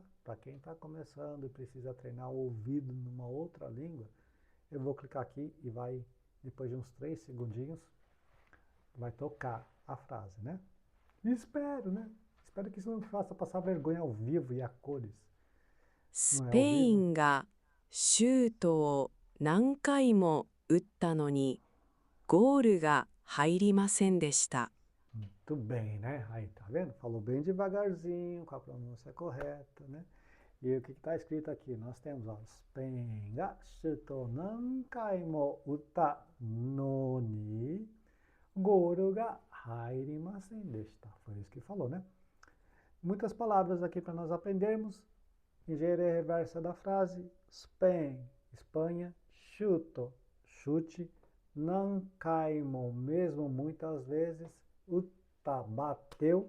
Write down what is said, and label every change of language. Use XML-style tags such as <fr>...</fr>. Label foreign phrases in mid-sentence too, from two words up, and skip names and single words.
<pt>Para quem está começando e precisa treinar o ouvido numa outra língua, eu vou clicar aqui e vai, depois de uns 3 segundinhos, vai tocar a frase, né? E espero, né? Espero que isso não me faça passar vergonha ao vivo e a cores.</pt> <ja>ス</ja> <pt>Não é</pt> <ja>ペ</ja> <pt>ao</pt> <ja>イ</ja> <pt>vivo?</pt> <ja>ンがシュートを何回も打ったのにゴールが入りませんでした。</ja> <pt>Muito bem, né? Aí, tá vendo? Falou bem devagarzinho, com a pronúncia correta, né? E o que está escrito aqui? Nós temos, ó,</pt> <ja>スペンがシュート何回も打ったのにゴールが入りませんでした.</ja> <pt>Foi isso que falou, né? Muitas palavras aqui para nós aprendermos. Engenharia reversa da frase. Spen, Espanha. Chuto, chute.</pt> <ja>何回も,</ja> <pt>mesmo muitas vezes. Uta, bateu.</pt>